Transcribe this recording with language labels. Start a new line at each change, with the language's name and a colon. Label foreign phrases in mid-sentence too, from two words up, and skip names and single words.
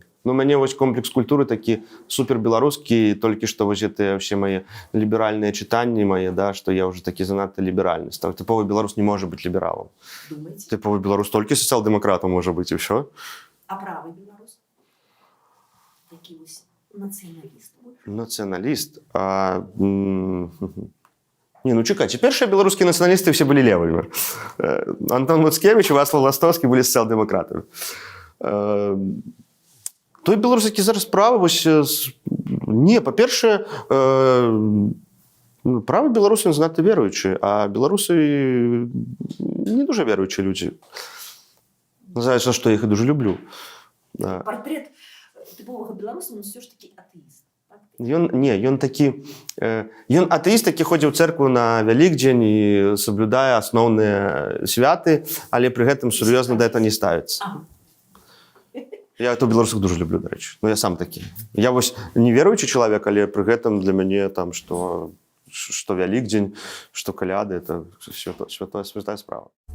Belarusian: Ну, у мяне вось комплекс культуры такі супербеларускі, толькі што вось гэтыя ўсе мае ліберальныя чытанні мае, да, што я ўжо такі занадта ліберальны стаў. Тыповы беларус не можа быць лібералам. Думаете? Тыповы беларус толькі сацыял-дэмакратам можа быць, і ўсё. А правый беларус? Які вось нацыяналіст?
Russian: Нацыяналіст? Не, ну чекайте, першие белорусские националисты все были левыми. Антон Муцкевич и Вацлав Ластовский были социал-демократами.
Belarusian: Той беларус, які зараз правы, вось... Не, па-першае, правы беларусы занадта веруючыя, а беларусы не дуже веруючыя людзі. Называется, што я іх і дуже люблю. Портрет тыповага беларуса,
Russian: он все ж таки атеист.
Belarusian: Ён такі... Ён атэіст, які ходзіў у цэркву на Вялікдзень і соблюдае асноўныя святы, але пры гэтым сур'ёзна да этого не ставіцца. Ага. Я то беларусах дуже люблю, да рэчы. Ну, я сам такі. Я вось не веруючы чалавек, але пры гэтым для мяне там, што Вялікдзень, што каляды, это святая справа.